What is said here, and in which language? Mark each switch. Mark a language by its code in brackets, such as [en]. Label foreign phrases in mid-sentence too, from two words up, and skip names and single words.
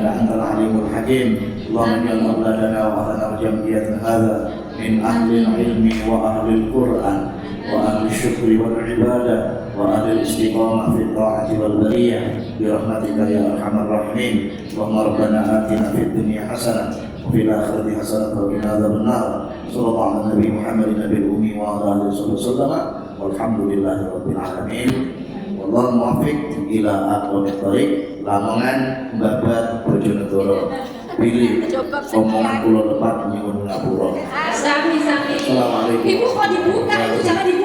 [ar] أنت العليم الحكيم اللهم اجعل أولادنا وأهلنا وجمعية هذا من أهل العلم وأهل القرآن وأهل الشكر والعبادة وأهل الاستقامة في الطاعة والبرية برحمتك يا أرحم الراحمين اللهم ربنا آتنا في الدنيا حسنة وفي الآخرة حسنة وقنا عذاب النار صلى الله على النبي محمد النبي الأمي وعلى آله وصحبه وسلم والحمد لله رب العالمين. والله الموفق إلى أقوم الطريق. [jv] Lamongan Babat Bojonegoro. Pilih omongan kula lepat nyuwun ngapura. Sami. [ar] Assalamualaikum. [id] Ibu kok dibuka itu jangan dibuka.